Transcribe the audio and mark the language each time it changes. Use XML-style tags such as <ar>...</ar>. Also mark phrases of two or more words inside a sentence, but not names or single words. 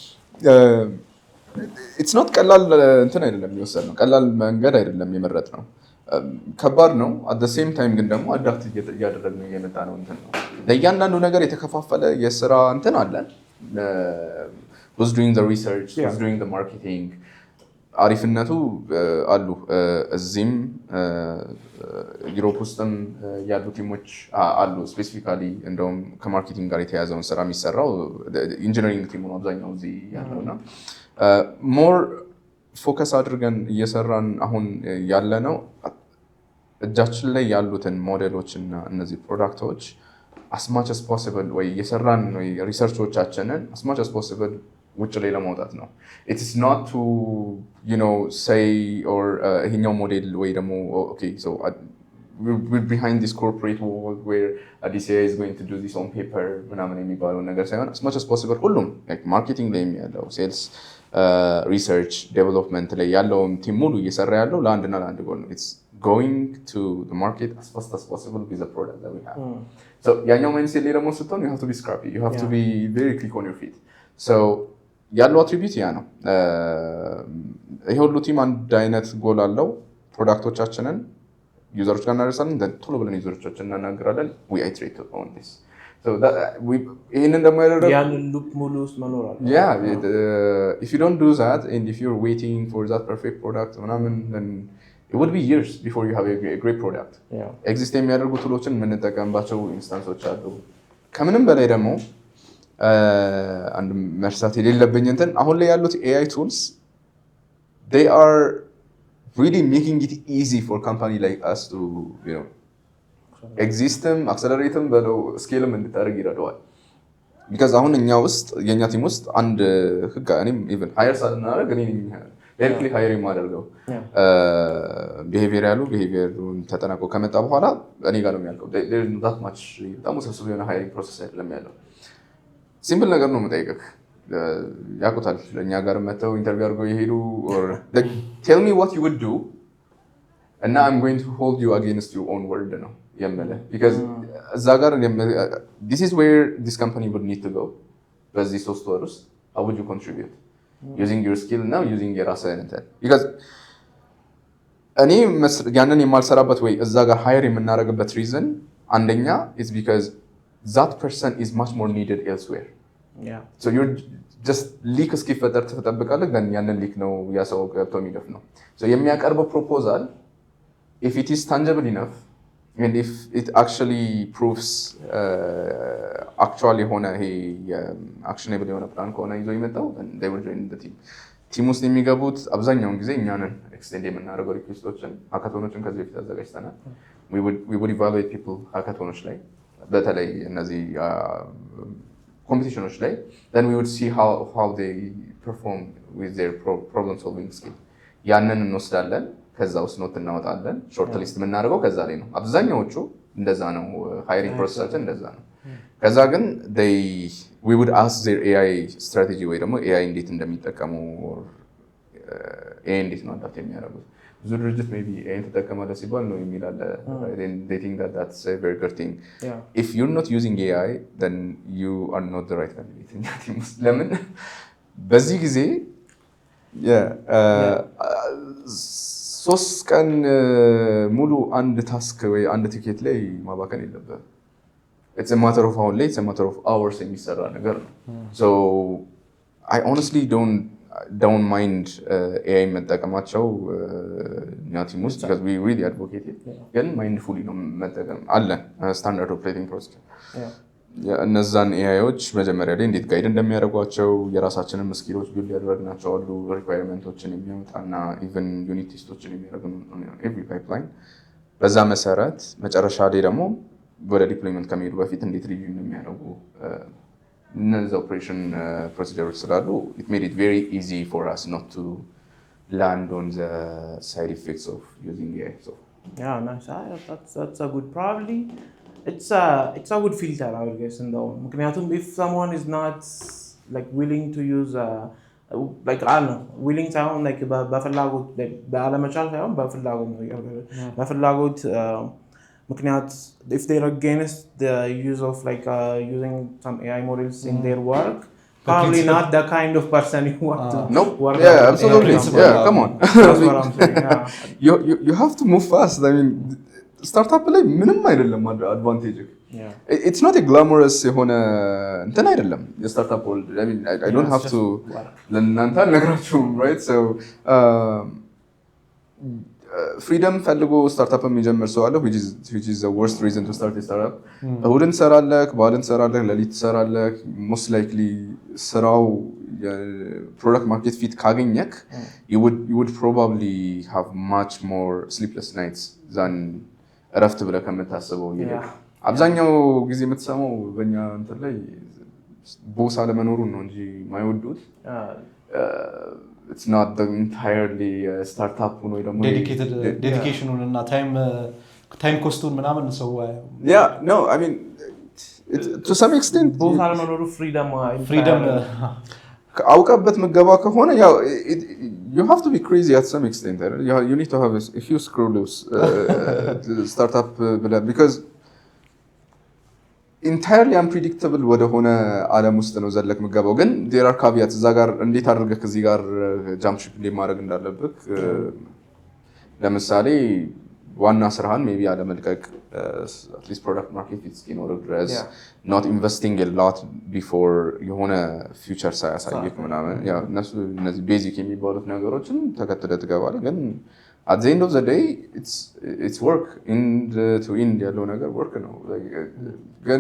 <en>it's not</en> <am>ቀላል እንትን አይደለም የወሰድነው ቀላል መንገድ አይደለም የመረጥነው ከባድ ነው</am> <en>at the same time</en> <am>ግን ደግሞ አዳፕት እያደረግነው የመጣ ነው እንትን ነው ለእያንዳንዱ ነገር የተከፋፈለ የስራ እንትን አለን</am> <en>who's doing the research who's doing the marketing</en> <am>አሪፍነቱ አሉ እዚህም ዩሮፕ ውስጥም ያሉ ቲሞች አሉ ስፔሲፊካሊ እንደውም ከማርኬቲንግ ጋር የተያዘውን ስራ የሚሰራው ኢንጂነሪንግ ቲሙ ነው አብዛኛው እዚህ ያለውና</am> <en>more focus</en> <am>አድርገን እየሰራን አሁን ያለ ነው እጃችን ላይ ያሉትን ሞዴሎች እና እነዚህ ፕሮዳክቶች</am> <en>as much as possible</en> <am>ወይ እየሰራን ወይ ሪሰርቾቻችንን</am> <en>as much as possible</en> <am>ውጭ ላይ ለማውጣት ነው</am> <en>it is not to say or</en> <am>ይሄኛው ሞዴል ወይ ደግሞ</am> <en>okay so we're behind this corporate world where AddisAI is going to do this on paper</en> <am>ምናምን የሚባለው ነገር ሳይሆን</am> <en>as much as possible</en> <am>ሁሉም</am> <en>like marketing</en> <am>ላይ ያለው</am> <en>sales research development</en> <am>ላይ ያለው ቲም ሙሉ እየሰራ ያለው ለአንድና ለአንድ ጎል ነው</am> <en>it's going to the market as fast as possible with the product that we have so</en> <am>ያኛው mindset ላይ ደግሞ ስትሆን</am> <en>you have to be scrappy you have to be very quick on your feet so</en> <am>ያለው አትሪቢዩት ያ ነው ይሄ ሁሉ ቲም አንድ አይነት ጎል አለው ፕሮዳክቶቻችንን ዩዘሮች ጋር እናደርሳለን ቶሎ ብለን ዩዘሮቻችንን እናናገራለን</am> <en>we iterate on this so that</en> <am>ይሄንን ደግሞ ያደረገው ያንን ሉፕ ሙሉ ውስጥ መኖር አለ</am> <en>if you don't do that and if you're waiting for that perfect product then it would be years before you have a great product exist</en> <am>የሚያደርጉ ቱሎችን የምንጠቀምባቸው ኢንስታንሶች አሉ ከምንም በላይ ደግሞ አንድ መርሳት የሌለብኝ እንትን አሁን ላይ ያሉት</am> <en>AI tools they are really making it easy for company like us to exist accelerate</en> <am>በለው scale እንድታደርግ ይረዳዋል because አሁን የኛ ቲም ውስጥ አንድ ህግ እኔም</am> <en>even hire</en> <am>ሳናደርግ እኔ</am> <en>directly hire</en> <am>የማደርገው behavioral ተጠናቆ ከመጣ በኋላ እኔ ጋር ነው የሚያልቀው</am> <en>there is not much</en> <am>በጣም ውስብስብ የሆነ</am> <en>hiring process</en> <am>አይደለም ያለው ሲምፕል ነገር ነው የምጠይቅህ ያቁታል ለኛ ጋር መተው ኢንተርቪው አድርገው ይሄዱ</am> <en>or like tell me what you would do and now I'm going to hold you against your own word</en> <am>ነው የምልህ</am> <en>because</en> <am>እዛ ጋር</am> <en>this is where this company would need to go</en> <am>በዚህ 3 ወር ውስጥ</am> <en>how would you contribute using your skill now using</en> <am>የራስህን እንትን</am> <en>because</en> <am>እኔ ያንን የማልሰራበት ወይ እዛ ጋር ሃየር የምናደርግበት</am> <en>reason አንደኛ is because that person is much more needed elsewhere so you're just leak</en> <am>እስኪፈጠር ትጠብቃለህ ግን ያንን ሊክ ነው ያ ሰው ገብቶ የሚገፍ ነው</am> <en>so የሚያቀርበው proposal if it is tangible enough and if it actually proves actually</en> <am>የሆነ ይሄ</am> <en>actionable</en> <am>የሆነ ፕላን ከሆነ ይዞ ይመጣው</am> <en>then they will join the team</en> <am>ውስጥ የሚገቡት አብዛኛውን ጊዜ እኛንን ኤክስቴንድ የምናደርገው ሪኩዌስቶችን ሃካቶኖችን ከዚህ በፊት አዘጋጅተናል</am> <en>we would evaluate people</en> <am>ሃካቶኖች ላይ በተለይ እነዚህ ኮምፒቲሽኖች ላይ</am> <en>then we would see how they perform with their problem solving skill</en> <am>ያንን እንወስዳለን ከዛ ውስጥ ኖት እናወጣለን</am> <en>short list</en> <am>የምናደርገው ከዛ ላይ ነው አብዛኛዎቹ እንደዛ ነው ሃይሪንግ ፕሮሰሳችን እንደዛ ነው ከዛ ግን</am> <en>we would ask their AI strategy</en> <am>ወይ ደግሞ AI እንዴት እንደሚጠቀሙ AI እንዴት ነው አዳፕት የሚያደርጉት ብዙ ድርጅት</am> <en>maybe</en> <am>AI ተጠቀማለህ ሲባል ነው የሚላለ</am> <en>they think that that's a very good thing if you're not using AI then you are not the right candidate</en> <am>ለምን በዚህ ጊዜ ሶስት ቀን ሙሉ አንድ ታስክ ወይ አንድ ቲኬት ላይ ማባከን የለብህም</am> <en>it's a matter of hours</en> <am>የሚሰራ ነገር ነው</am> <en>so I honestly don't don't mind AI</en> <am>መጠቀማቸው እኛ ቲም ውስጥ</am> <en>because we really advocate it</en> <am>ግን mindfully ነው መጠቀም አለን</am> <en>standard operating</en> <am>procedure እነዛን ኤአይዎች መጀመሪያ ላይ እንዴት ጋይድ እንደሚያደርጓቸው የራሳችንን ስኪሎች ቢልድ ያደረግናቸው አሉ ሪኳየርመንቶችን የሚያወጣና ኢቭን ዩኒት ቴስቶችን የሚያደርጉ</am> <en>every pipeline</en> <am>በዛ መሰረት መጨረሻ ላይ ደግሞ ወደ ዲፕሎይመንት ከመሄዱ በፊት እንዴት ሪቪው እንደሚያደርጉ እነዚህ ኦፕሬሽን ፕሮሲጀሮች ስላሉ</am> <en>it made it very easy for us not to land on the side effects of using AI.</en> <am>So</am> <en>yeah, nice. That's a good probably. It's a good filter, I would guess. ምክንያቱም if someone is not like willing to use like I don't know willing</en> <am>ሳይሆን like በፍላጎት ባለመቻል ሳይሆን በፍላጎት ነው በፍላጎት ምክንያት</am> <en>if they're against the use of like using some AI models in their work probably not the kind of person you want to work yeah absolutely come on that's what I'm saying you have to move fast. I mean startup ላይ</en> <am>ምንም አይደለም</am> <en>advantage it's not a glamorous</en> <am>የሆነ እንትን አይደለም የስታርታፕ</am> <en>world. I mean I don't have to</en> <am>ለእናንተ ነግራችሁም</am> <en>right so freedom</en> <am>ፈልጎ ስታርታፕ የሚጀምር ሰው አለ</am> <en>which is the worst reason to start a startup. እሁድን ትሰራለህ በዓልን ትሰራለህ ሌሊት ትሰራለህ most likely ስራው product market fit ካገኘክ you would probably have much more sleepless nights than እረፍት ብለህ ከምታስበው ይልቅ አብዛኛው ጊዜ የምትሰማው በእኛ እንትን ላይ ቦስ አለመኖሩን ነው እንጂ ማይወዱት it's not the entirely startup ወይ ደግሞ</en> <am>dedication እና time cost-ን ምናምን ሰው</am> <en>yeah no I mean to some extent</en> <am>ቦስ አለመኖሩ freedom አውቀበት መገባ ከሆነ ያው</am> <en>you have to be crazy at some extent. You need to have a few screw loose startup because entirely unpredictable</en> <am>ወደ ሆነ ዓለም ውስጥ ነው ዘለክ መገባው</am> <en>ግን there are caveats</en> <am>እዛ ጋር</am> <en>እንዴት አድርገህ ከዚህ ጋር jump ship</en> <am>ማድረግ እንዳለብህ ለምሳሌ ዋና ስራህን maybe አለመልቀቅ</am> <en>at least product market fit</en> <am>እስኪኖር ድረስ</am> <en>not investing a lot before</en> <am>የሆነ future ሳያሳይክ ምናምን ያው እነዚህ ቤዚክ የሚባሉት ነገሮችን ተከትለህ ትገባለህ ግን</am> <en>at the end of the day it's work to end</en> <am>ያለው ነገር work ነው ግን</am>